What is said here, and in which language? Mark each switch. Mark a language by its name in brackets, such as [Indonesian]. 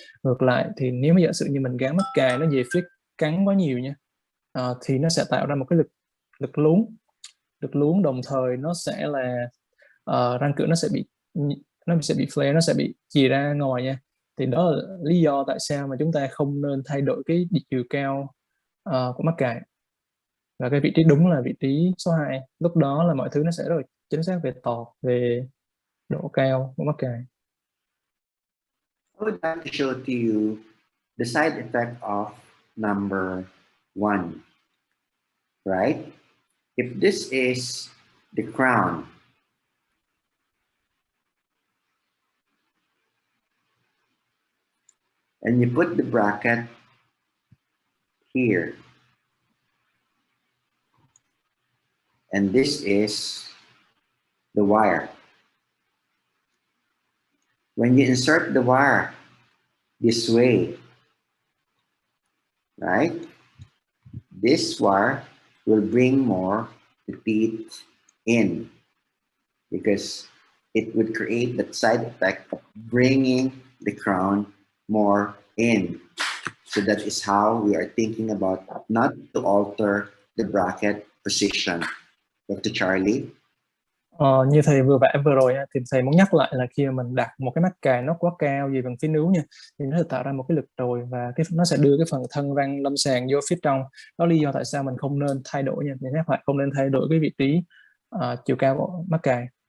[Vietnamese] Ngược lại thì nếu mà giả sử như mình gắn mắc cài nó về phía cắn quá nhiều nha, thì nó sẽ tạo ra một cái lực luống, đồng thời nó sẽ là răng cửa nó sẽ bị flare, nó sẽ bị chì ra ngoài nha. Thì đó là lý do tại sao mà chúng ta không nên thay đổi cái chiều cao của mắc cài. Và cái vị trí đúng là vị trí số 2. Lúc đó là mọi thứ nó sẽ rất là chính xác về tọt, về độ cao của mắc cài. [English] I would like to show to you the side effect of number 1, right? If this is the crown, and you put the bracket here, and this is the wire. When you insert the wire this way, right, this wire will bring more the teeth in, because it would create that side effect of bringing the crown more in. So that is how we are thinking about not to alter the bracket position. Dr. Charlie? [Vietnamese] Như thầy vừa vẽ vừa rồi thì thầy muốn nhắc lại là khi mà mình đặt một cái mắc cài nó quá cao về phần phía nướu nha, thì nó sẽ tạo ra một cái lực trồi và nó sẽ đưa cái phần thân răng lâm sàng vô phía trong. Đó là lý do tại sao mình không nên thay đổi nha, mình nhắc lại không nên thay đổi cái vị trí chiều cao của mắc cài.